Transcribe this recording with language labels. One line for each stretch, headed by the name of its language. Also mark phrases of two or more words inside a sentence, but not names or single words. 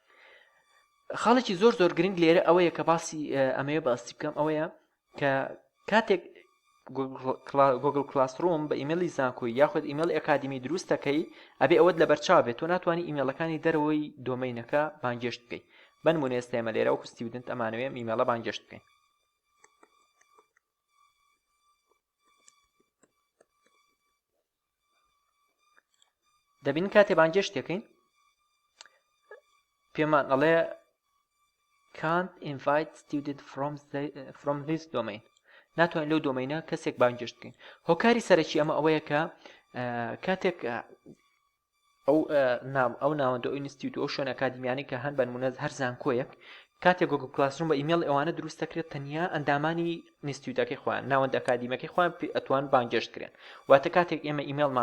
Central Kurdish: خاڵێکی زۆر زۆر گرنگ لێرە ئەوەیە کە باسی ئەمەیە باسی بکەم ئەوەیە کە کاتێک گۆگڵ کلاسرووم بە ئیمێلی زانکۆی یاخود ئیمێلی ئەکادمی دروست دەکەی ئەبێ ئەوەت لە بەرچاو بێت تۆ ناتوانانی ئیمێلەکانی دەرەوەی دۆمەینەکە بانگهێشت بکەیت بنمونە ئێستا ئێمە لێرە وەکو ستیودنت ئەمانەوێ ئیمێلە بانگهێشت بکەین دەبین کاتێ بانگهێشت دەکەین پێمان ئەڵێ
English: can't invite student from this domain
Central Kurdish: ناتوانین لەو دۆمەینە کەسێک بانگهێشت بکەین هۆکاری سەرەکی ئەمە ئەوەیە کە کاتێک ئەو ناوەندە ئەو ئینستیتیوت ئەو شوێن ئەکادمیانی کە هەن بەنمونە هەر زانکۆیەک کاتێک گۆگڵ کلاسرووم بە ئیمێڵ ئەوانە دروست دەکرێت تەنیا ئەندامانی ئینستیتیوتەکەی خۆیان ناوەندە ئەکادیمەکەی خۆیان ئەتوان بانگهێشت کرێن واتە کاتێک ئێمە ئیمێڵمان